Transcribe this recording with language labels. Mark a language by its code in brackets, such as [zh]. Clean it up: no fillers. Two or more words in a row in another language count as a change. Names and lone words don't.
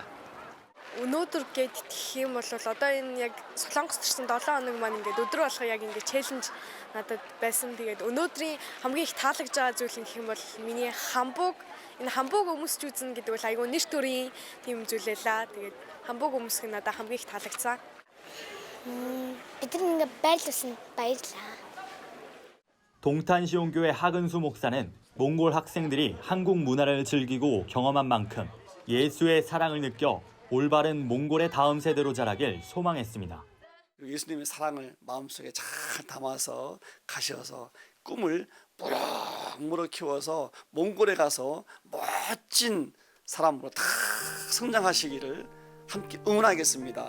[mn] Өнөөдөр гээд итгэх юм бол одоо энэ яг Солонгост ирсэн 7 хоног маань ингээд өдөр болгоо яг ингээд челленж надад байсан. Тэгээд өнөөдрийн хамгийн их таалагдж байгаа зүйл нь гэх юм бол миний хамбууг өмсч үзнэ гэдэг бол айгүй нэр төрийн тийм зүйл байлаа. Тэгээд хамбууг өмсөх нь надад хамгийн их таалагдсан. Бид ингээд байлуулсан баярлаа. [ko] 동탄시온교회 하근수 목사는 몽골 학생들이 한국 문화를 즐기고 경험한 만큼 예수의 사랑을 느껴 올바른 몽골의 다음 세대로 자라길 소망했습니다. 예수님의 사랑을 마음속에 잘 담아서 가셔서 꿈을 무럭무럭 키워서 몽골에 가서 멋진 사람으로 다 성장하시기를 함께 응원하겠습니다.